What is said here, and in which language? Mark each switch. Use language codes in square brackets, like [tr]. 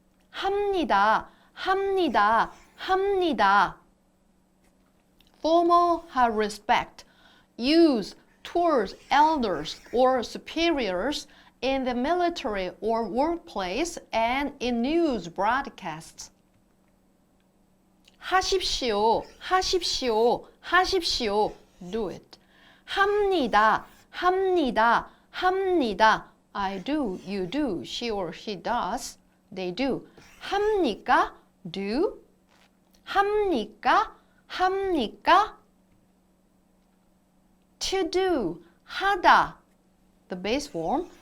[ko] 합니다, 합니다, 합니다. [en] Formal high respect used towards elders or superiors in the military or workplace and in news broadcasts. [ko] 하십시오, 하십시오, 하십시오. [en] Do it. [ko] 합니다, 합니다, 합니다. [en] I do, you do, she or he does, they do. [ko] 합니까? [en] Do. [ko] 합니까? 합니까? [en] To do. 하다. The base form.